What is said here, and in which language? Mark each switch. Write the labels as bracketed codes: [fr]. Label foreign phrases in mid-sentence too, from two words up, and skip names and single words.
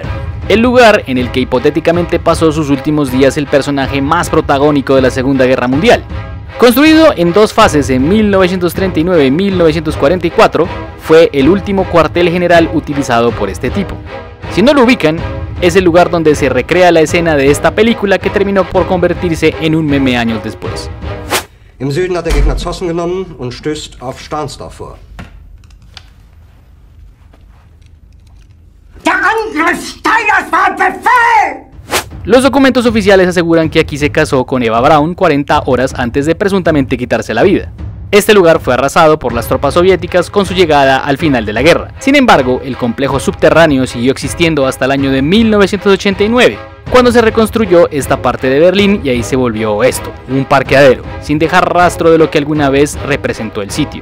[es] El lugar en el que hipotéticamente pasó sus últimos días el personaje más protagónico de la Segunda Guerra Mundial. Construido en 2 fases en 1939 y 1944, fue el último cuartel general utilizado por este tipo. Si no lo ubican, es el lugar donde se recrea la escena de esta película que terminó por convertirse en un meme años después. [de] Im Süden hat der Gegner Zossen genommen und stößt auf Stahnsdorf vor. Der Angriff Steiners war Befehl! [es] Los documentos oficiales aseguran que aquí se casó con Eva Braun 40 horas antes de presuntamente quitarse la vida. Este lugar fue arrasado por las tropas soviéticas con su llegada al final de la guerra. Sin embargo, el complejo subterráneo siguió existiendo hasta el año de 1989, cuando se reconstruyó esta parte de Berlín y ahí se volvió esto, un parqueadero, sin dejar rastro de lo que alguna vez representó el sitio.